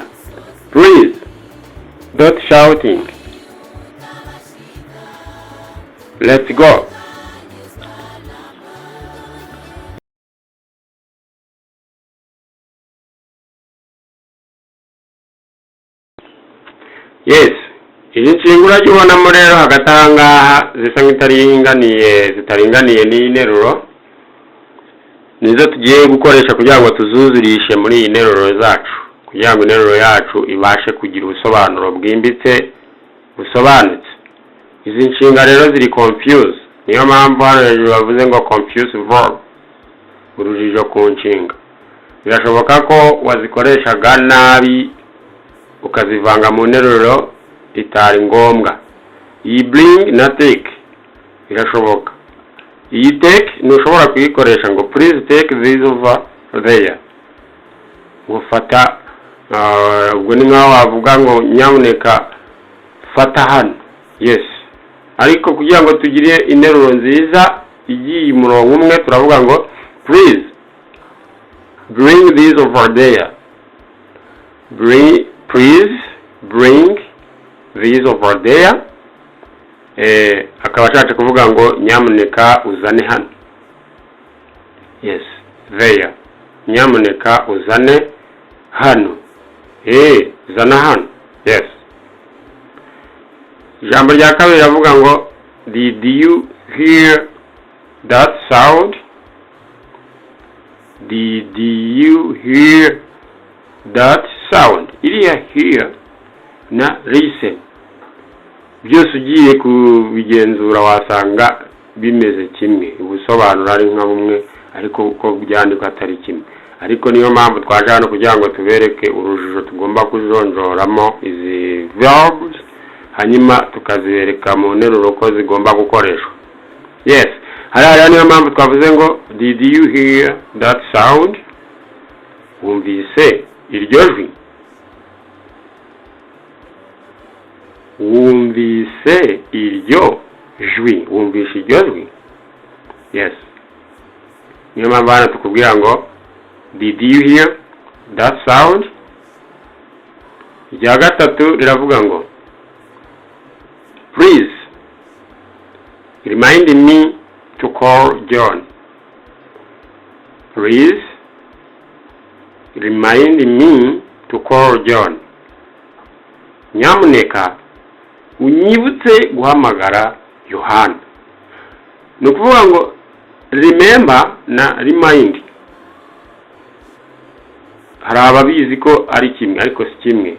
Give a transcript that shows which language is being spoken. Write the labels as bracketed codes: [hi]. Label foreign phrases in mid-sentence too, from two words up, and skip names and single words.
[en] Please, don't shouting. Let's go. Yes, [rw] izi nshingura jibonamo rero hagati aha ngaha zisa zitaringaniye n'interuro nizo tugiye gukoresha kugira ngo tuzuzurishe muri iyi nteruro zacu, kugira ngo interuro yacu ibashe kugira ubusobanuro bwimbitse busobanutse. Izi nshinga rero ziri confuse, niyo mpamvu hano hejuru bavuze ngo [en] confuse verb, [rw] urujijo ku nshinga. Birashoboka ko wazikoreshaga nabi ukazivanga mu nteruro itari ngombwa. Iyi bring na take birashoboka. Iyi take ntushobora kuyikoresha ngo [en] please take this over there, [rw] gufata ubwo ni nkaho wavuga ngo nyamuneka fata hano. Yes, ariko kugira ngo tugire interuro nziza igiye umurongo umwe turavuga ngo [en] please bring this over there. Please bring this over there. [rw] Akaba ashatse kuvuga ngo nyamuneka uzane hano. [en] Yes, there. [rw] Nyamuneka uzane hano. Zana hano. Yes. Ijambo rya kabiri ravuga ngo [en] did you hear that sound? Did you hear that sound? [rw] Iriya hear na listen byose ugiye kubigenzura wasanga bimeze kimwe, ubusobanuro ari nka bumwe ariko uko byandikwa atari kimwe. Ariko niyo mpamvu twaje hano kugira ngo tubereke urujijo tugomba kujonjoramo izi verbs, hanyuma tukazibereka mu nteruro ko zigomba gukoreshwa. Yes, hariya niyo mpamvu twavuze ngo [en] did you hear that sound? [rw] Wumvise iryo jwi? Wumvise iryo jwi? Wumvise iryo jwi? Yes. Niyo mpamvu hano tukubwira ngo [en] did you hear that sound? [rw] Irya gatatu riravuga ngo [en] please remind me to call John. Please remind me to call John. [rw] Nyamuneka unyibutse guhamagara Yohana. Ni ukuvuga ngo remember na remind hari ababizi ko ari kimwe ariko si kimwe.